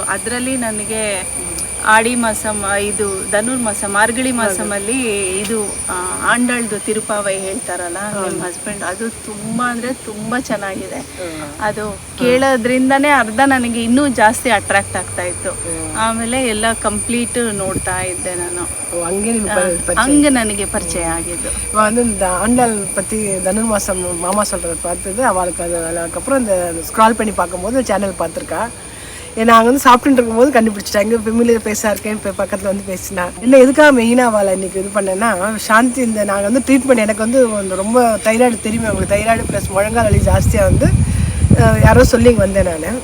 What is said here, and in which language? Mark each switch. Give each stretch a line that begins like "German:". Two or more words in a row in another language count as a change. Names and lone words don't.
Kannada: ಅದರಲ್ಲಿ ನನಗೆ ಆಡಿ ಮಾಸ, ಇದು ಧನುರ್ಮಾಸ, ಮಾರ್ಗಳಿ ಮಾಸಮಲ್ಲಿ ಇದು ಆಂಡಳ್ದು ತಿರುಪಾವೈ ಹೇಳ್ತಾರಲ್ಲ ನಿಮ್ಮ ಹಸ್ಬೆಂಡ್, ಅದು ತುಂಬ ಅಂದರೆ ತುಂಬ ಚೆನ್ನಾಗಿದೆ. ಅದು ಕೇಳೋದ್ರಿಂದನೇ ಅರ್ಧ ನನಗೆ ಇನ್ನೂ ಜಾಸ್ತಿ ಅಟ್ರಾಕ್ಟ್ ಆಗ್ತಾ ಇತ್ತು. ಆಮೇಲೆ ಎಲ್ಲ ಕಂಪ್ಲೀಟ್ ನೋಡ್ತಾ ಇದ್ದೆ ನಾನು. ಹಂಗೆ ನನಗೆ ಪರಿಚಯ ಆಗಿದ್ದು.
Tamil: ஆண்டாள் பற்றி தனுர்மாசம் மாமா சொல்கிறத பார்த்தது அவளுக்கு. அதுக்கப்புறம் இந்த ஸ்க்ரால் பண்ணி பார்க்கும்போது சேனல் பார்த்துருக்கா. நாங்கள் வந்து சாப்பிட்டுட்டு இருக்கும்போது கண்டுபிடிச்சிட்டேன். எங்கே
English: familiar faceஆக
Tamil: இருக்கேன், இப்போ பக்கத்தில் வந்து பேசினா. இல்லை எதுக்காக மெயினாக அவளை இன்றைக்கி இது பண்ணேன்னா, சாந்தி இந்த நாங்கள் வந்து ட்ரீட்மெண்ட், எனக்கு வந்து ரொம்ப தைராய்டு தெரியுமே உங்களுக்கு,
English: thyroid plus
Tamil: முழங்கால் வலி ஜாஸ்தியாக வந்து யாரோ சொல்லி வந்தேன் நான்.